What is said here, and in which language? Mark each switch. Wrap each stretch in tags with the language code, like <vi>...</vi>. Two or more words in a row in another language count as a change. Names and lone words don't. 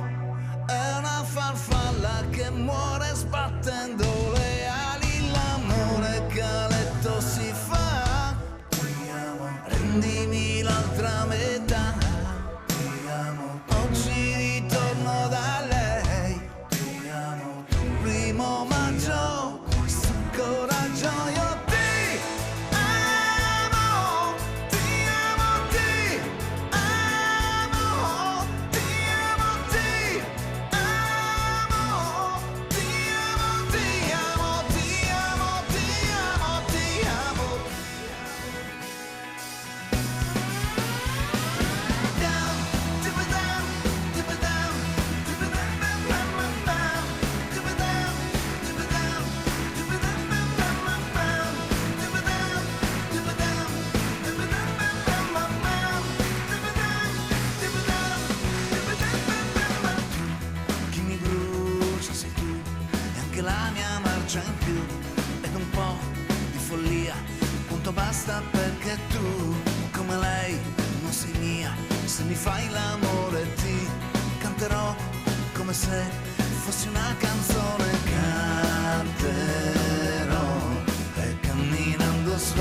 <it>è una farfalla che muore sbattendo le ali, l'amore che a letto si fa, ti amo, rendimi l'altra metà, ti amo, oggi ritorno da lei, ti amo, primo maggio, questo coraggio io ti amo, ti amo, ti amo, ti amo, ti amo, ti amo, ti amo, ti amo, ti amo, ti amo.</it> <en>Down, dip it down, dip it down, dip it down, bam, bam, bam, bam. Dip it down, dip it down, dip it down, bam, bam, bam, bam. Dip it down, dip it down, dip it down, bam, bam, bam, bam. Dip it down, dip it down, dip it down, bam, bam, bam.</en> <it>Chi mi brucia sei tu, e anche la mia marcia in più, ed un po' di follia, punto basta perché tu, come lei, non sei mia. Se mi fai l'amore ti canterò come se fossi una canzone, canterò e camminando</it>